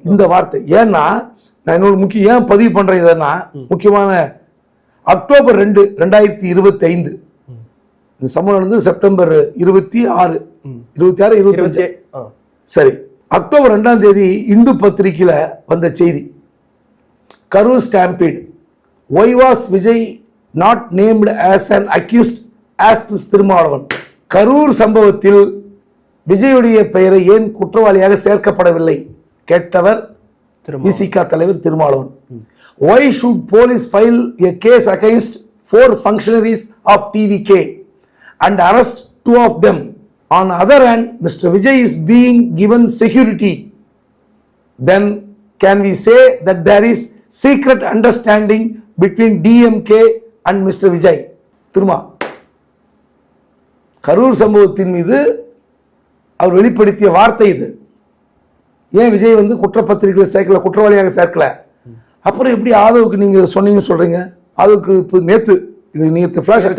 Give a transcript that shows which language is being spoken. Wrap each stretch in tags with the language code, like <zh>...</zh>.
<ta>இந்த வார்த்தை ஏன்னா நான் இன்னொரு ஏன் பதிவு பண்றேன் இதன்னா, முக்கியமான அக்டோபர் 2, 2025 இந்த சம்பவம் நடந்தது. செப்டம்பர் 26, 25 சரி. அக்டோபர் 2ஆம் தேதி இந்து பத்திரிகையில வந்த செய்தி, Karur stampede.</ta> <en>Why was Vijay not named as an accused as this Thirumavalavan?</en> <ta>Karur சம்பவத்தில் விஜயுடைய பெயரை ஏன் குற்றவாளியாக சேர்க்கப்படவில்லை கேட்டவர் விசிகா தலைவர் Thirumavalavan.</ta> <en>Why should police file a case against 4 functionaries of TVK and arrest 2 of them? On the other hand, Mr. Vijay is being given security. Then can we say that there is secret understanding between DMK and Mr. Vijay?</en> <ta>Thiruma Karur சம்பவத்தின் மீது அவர் வெளிப்படுத்திய வார்த்தை இது. ஏன் விஜய் வந்து குற்றப்பத்திரிகைகளை சேர்க்கல, குற்றவாளியாக சேர்க்கல? அப்புறம் எப்படி ஆதவுக்கு நீங்க சொன்னீங்கன்னு சொல்றீங்க? ஆதவுக்கு இப்போ நேற்று ஃபிளாஷ்</ta>